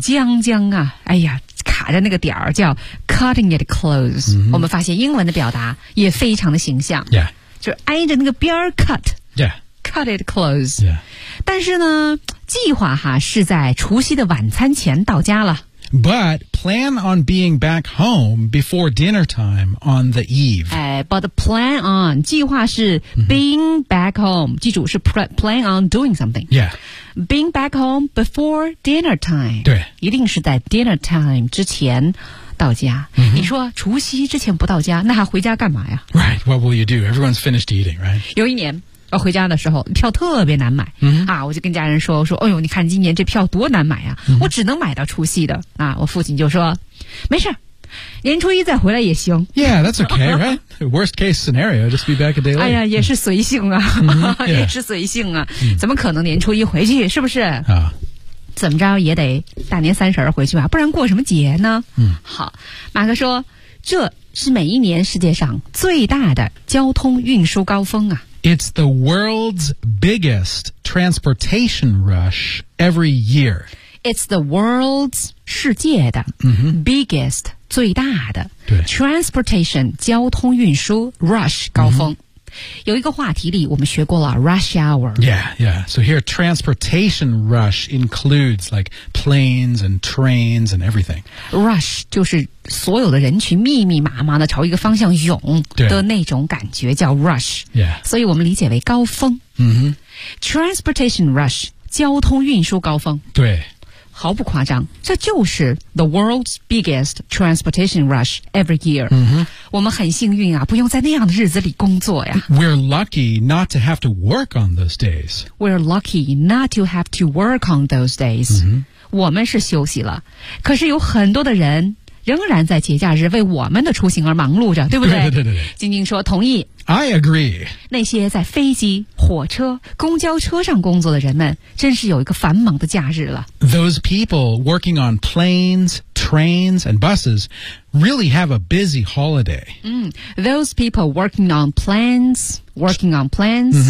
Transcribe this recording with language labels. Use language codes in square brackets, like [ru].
[zh] 将将啊，哎呀。卡着那个点儿叫 [en] cutting it close、 mm-hmm. [zh] 我们发现英文的表达也非常的形象、 yeah. 就是挨着那个边儿 cut、 yeah. [en] cut it close、 yeah. [zh] 但是呢计划哈是在除夕的晚餐前到家了 [en] but plan on being back home before dinner time on the eve、 but plan on [zh] 计划是 [en] being back home、mm-hmm. [zh] 记住是 [en] plan on doing something、 yeah. Being back home before dinner time. [zh] 对。一定是在 dinner time 之前到家。 Mm-hmm. 你说除夕之前不到家那还回家干嘛呀 [en] Right, what will you do? Everyone's finished eating, right? [zh] 有一年回家的时候票特别难买、嗯、啊，我就跟家人说，我说哎呦你看今年这票多难买啊、嗯、我只能买到除夕的啊。我父亲就说没事，年初一再回来也行。 [en] Yeah, that's okay, right? Worst case scenario, just be back a day late. [zh] 哎呀也是随性啊、 mm-hmm, yeah. 也是随性啊、mm-hmm. 怎么可能年初一回去，是不是啊、怎么着也得大年三十回去吧，不然过什么节呢。嗯、 mm-hmm. 好，马克说这是每一年世界上最大的交通运输高峰啊。 [en] It's the world's biggest transportation rush every year. It's the world's [zh] 世界的、 mm-hmm. [en] biggest [zh] 最大的对 transportation 交通运输 rush 高峰、mm-hmm. 有一个话题里我们学过了 rush hour. [en] Yeah, yeah. So here transportation rush includes like planes and trains and everything. [zh] Rush 就是所有的人群密密麻麻的朝一个方向涌的那种感觉叫 rush、 yeah. 所以我们理解为高峰、 mm-hmm. Transportation rush 交通运输高峰，对，毫不夸张，这就是 [en] the world's biggest transportation rush every year、 mm-hmm. [zh] 我们很幸运啊，不用在那样的日子里工作呀。 [en] We're lucky not to have to work on those days. We're lucky not to have to work on those days、 mm-hmm. [zh] 我们是休息了，可是有很多的人仍然在节假日为我们的出行而忙碌着，对不对？对对对对。晶晶说同意。 [en] I agree。 [zh] 那些在飞机、火车、公交车上工作的人们，真是有一个繁忙的假日了。 [en] Those people working on planes, trains, and buses really have a busy holiday. 嗯 ，those people working on planes, working on planes,、